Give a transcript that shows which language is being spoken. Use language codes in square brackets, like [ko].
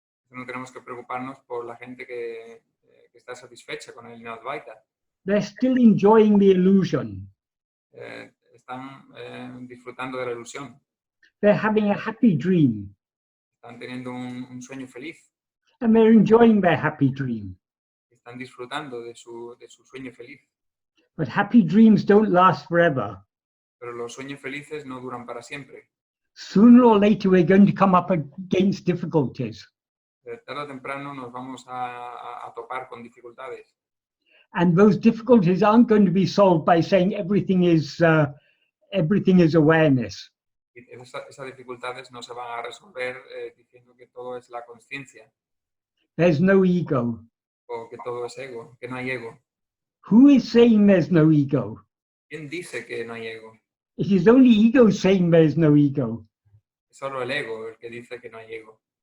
[es] No tenemos que preocuparnos por la gente que está satisfecha con el Neo-Advaita. [en] They're still enjoying the illusion. [es] Están disfrutando de la ilusión. [en] They're having a happy dream. [es] Están teniendo un sueño feliz. [en] And they're enjoying their happy dream. [es] Están disfrutando de su sueño feliz. [en] But happy dreams don't last forever. [es] Pero los sueños felices no duran para siempre. [en] Sooner or later, we're going to come up against difficulties. [es] Tarde o temprano nos vamos a topar con dificultades. [en] And those difficulties aren't going to be solved by saying everything is awareness. [es] Y esas dificultades no se van a resolver diciendo que todo es la conciencia. [en] There's no ego. [es] O que todo es ego, que no hay ego. [en] Who is saying there's no ego? [es] ¿Quién dice que no hay ego? [en] It is only ego saying there's no ego. [es] Es solo el ego el que dice que no hay ego.